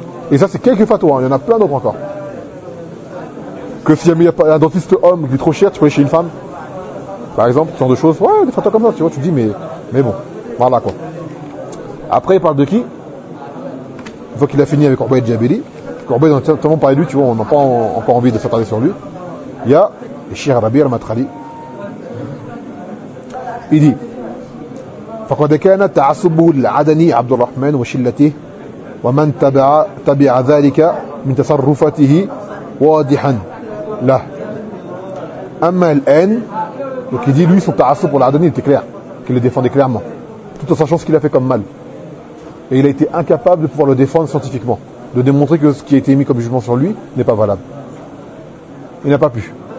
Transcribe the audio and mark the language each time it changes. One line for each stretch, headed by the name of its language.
French: Et ça, c'est quelques fatwas, il y en a plein d'autres encore. Que si jamais il y a un dentiste homme qui est trop cher, tu peux aller chez une femme. Par exemple, ce genre de choses. Ouais, des fatwas comme ça, tu vois, tu dis, mais bon, voilà quoi. Après, il parle de qui? Une fois qu'il a fini avec Obaid Jabiri, Obaid, on a tellement parlé de lui, tu vois, on n'a pas encore envie de s'attarder sur lui. Il y a Cheikh Rabi al-Matrali. Il dit,
Arabic: فقد كان تعصبه العدني عبد الرحمن وشلته ومن تبع ذلك من تصرفاته واضحا.
French: Là.
Arabic: Amma al-An,
French: donc il dit lui son ta'assou pour l'Adani, il était clair, qu'il le défendait clairement, tout en sachant ce qu'il a fait comme mal. Et il a été incapable de pouvoir le défendre scientifiquement, de démontrer que ce qui a été émis comme jugement sur lui n'est pas valable. Il n'a pas pu.